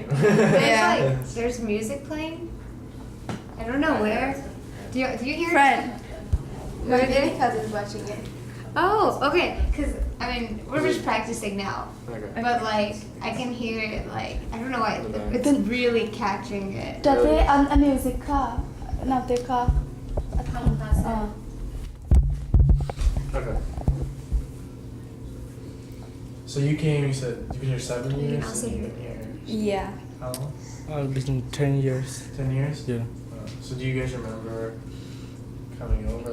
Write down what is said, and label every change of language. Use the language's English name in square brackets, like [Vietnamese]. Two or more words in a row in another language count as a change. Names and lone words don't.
[English] There's there's music playing. I don't know where. Do you hear? Friend. Where My are they? baby cousin's watching it. Oh, okay. Cause I mean we're just practicing now, Okay. but like I can hear it. Like I don't know why it's really catching it. [Filipino] Dati ang music ka. Nate ka. [English] Okay. So you came, you said you've been here 7 You can years? also and hear you've been here Yeah. how long? I've been 10 years. 10 years? Yeah. So do you guys remember coming over?